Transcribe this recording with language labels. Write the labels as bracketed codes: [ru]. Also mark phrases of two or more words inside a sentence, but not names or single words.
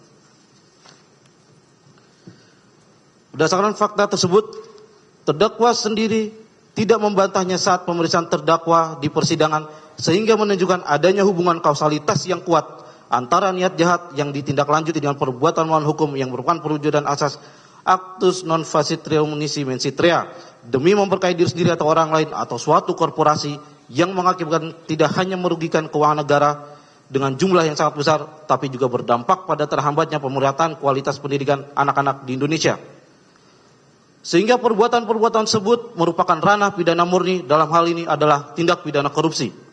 [id] Berdasarkan fakta tersebut, terdakwa sendiri tidak membantahnya saat pemeriksaan terdakwa di persidangan sehingga menunjukkan adanya hubungan kausalitas yang kuat antara niat jahat yang ditindaklanjuti dengan perbuatan melawan hukum yang merupakan perwujudan asas [la] actus non facit reum nisi mensit rea [id] demi memperkaya diri sendiri atau orang lain atau suatu korporasi yang mengakibatkan tidak hanya merugikan keuangan negara dengan jumlah yang sangat besar tapi juga berdampak pada terhambatnya pemerataan kualitas pendidikan anak-anak di Indonesia. Sehingga perbuatan-perbuatan tersebut merupakan ranah pidana murni, dalam hal ini adalah tindak pidana korupsi.